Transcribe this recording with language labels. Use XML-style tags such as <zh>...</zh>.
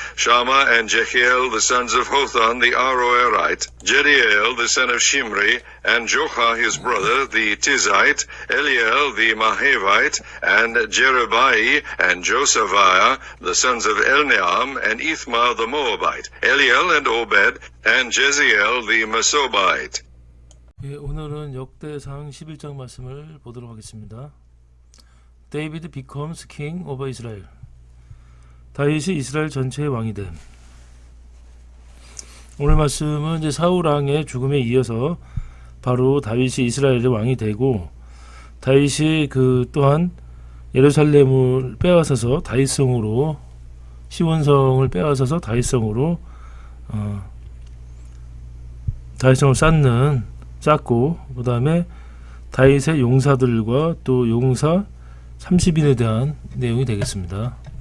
<en>Shammah, and Jehiel, the sons of Hotham, the Aroerite, Jediel, the son of Shimri, and Joha, his brother, the Tizite, Eliel, the Mahavite, and Jerubai, and Josaphiah, the sons of Elneam, and Ithma, the Moabite, Eliel, and Obed, and Jeziel, the Mesobite.</en> <ko>예, 오늘은 역대상 11장 말씀을 보도록 하겠습니다.</ko> <en>David becomes king over Israel.</en> <ko>다윗이 이스라엘 전체의 왕이 됨. 오늘 말씀은 이제 사울 왕의 죽음에 이어서 바로 다윗이 이스라엘의 왕이 되고, 다윗이 또한 예루살렘을 빼앗아서 다윗성으로, 시온성을 빼앗아서 다윗성으로 다윗성을 쌓고, 그 다음에 다윗의 용사들과 또 용사 30인에 대한 내용이 되겠습니다.</ko>